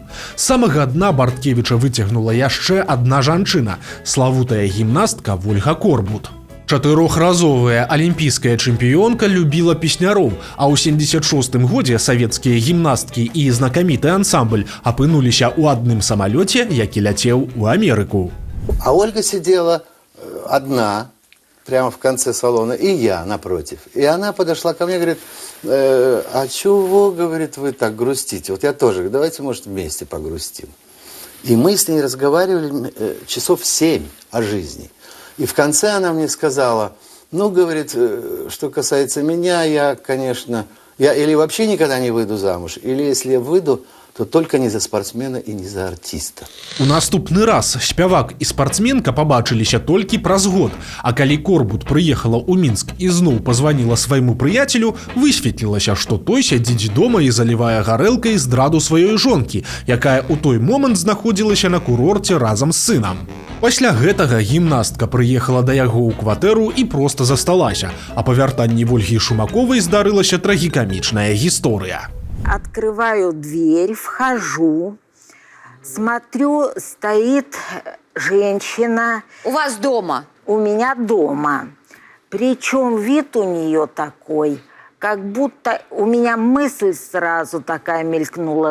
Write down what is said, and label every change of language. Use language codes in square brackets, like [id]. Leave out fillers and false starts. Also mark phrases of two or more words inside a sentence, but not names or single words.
[be] З самага дна Барткевіча выцягнула яшчэ адна жанчына, славутая гімнастка Вольга Корбут. Чатырохразовая алімпійская чэмпіёнка любіла песняроў, а ў 76-м годзе савецкія гімнасткі і знакаміты ансамбль апынуліся ў адным самалёце, які ляцеў у Амерыку. [ru] А Ольга сидела одна, прямо в конце салона, и я напротив. И она подошла ко мне и говорит, а чего, говорит, вы так грустите? Вот я тоже говорю, давайте, может, вместе погрустим. И мы с ней разговаривали часов 7 о жизни. И в конце она мне сказала, ну, говорит, что касается меня, я, конечно, я или вообще никогда не выйду замуж, или если я выйду, то только не за спортсмена и не за артиста. [be] У наступны раз спявак і спартсменка пабачыліся толькі праз год, а калі Корбут прыехала ў Мінск і зноў пазваніла свайму прыяцелю, высветлілася, што той сядзіць дома і залівае гарэлкай здраду сваёй жонкі, якая ў той момант знаходзілася на курорце разам з сынам. Пасля гэтага гімнастка прыехала да яго ў кватэру і проста засталася, а па вяртанні Вольгі Шумаковай здарылася трагікамічная гісторыя. [ru] Открываю дверь, вхожу. Смотрю, стоит женщина У вас дома? у меня дома. Причем вид у нее такой, как будто у меня мысль сразу такая мелькнула.